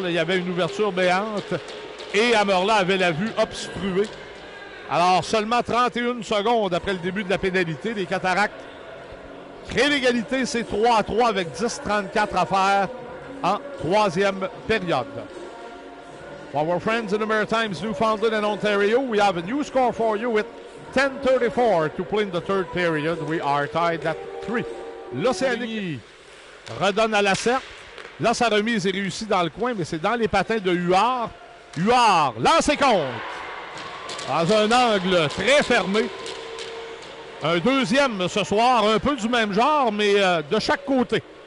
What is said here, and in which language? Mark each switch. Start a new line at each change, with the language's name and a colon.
French: Là, il y avait une ouverture béante. Et Amerla avait la vue obstruée. Alors, seulement 31 secondes après le début de la pénalité. Les Cataractes créent l'égalité. C'est 3-3 avec 10-34 à faire en 3e période.
English: Our friends in the Maritimes, Newfoundland and Ontario, we have a new score for you with 10:34 to play in the 3rd period. We are tied at 3.
French: L'Océanie redonne à Lacerte. Là, sa remise est réussie dans le coin, mais c'est dans les patins de Huard. Huard lance et compte. Dans un angle très fermé. Un 2e ce soir, un peu du même genre, mais de chaque côté.